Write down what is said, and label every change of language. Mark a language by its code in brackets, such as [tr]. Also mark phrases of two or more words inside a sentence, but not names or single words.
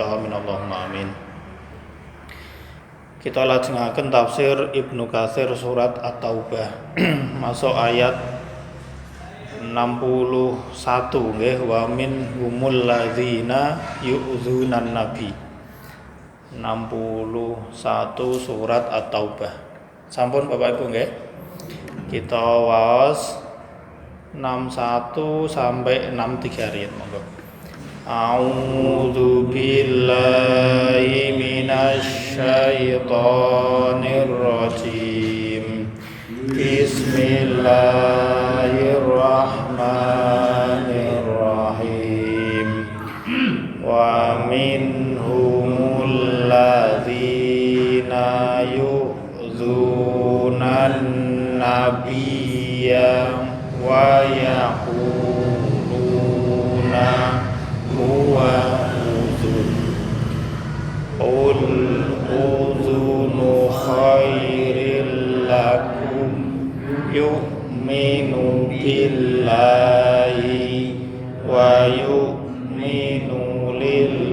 [ar] اللهم آمين. [jv] Kita lajengaken tafsir Ibnu Katsir surat At-Taubah masuk ayat 61 nggih, [ar] ومنهم الذين يؤذون النبي. [jv] 61 surat At-Taubah. Sampun Bapak Ibu nggih. Kita waos 61 sampai 63 riyen monggo. [ar] أعوذ بالله من الشيطان الرجيم. بسم الله الرحمن الرحيم. ومنهم الذين يؤذون النبي ويقولون هو أذن. قل أذن خير لكم يؤمن بالله ويؤمن لل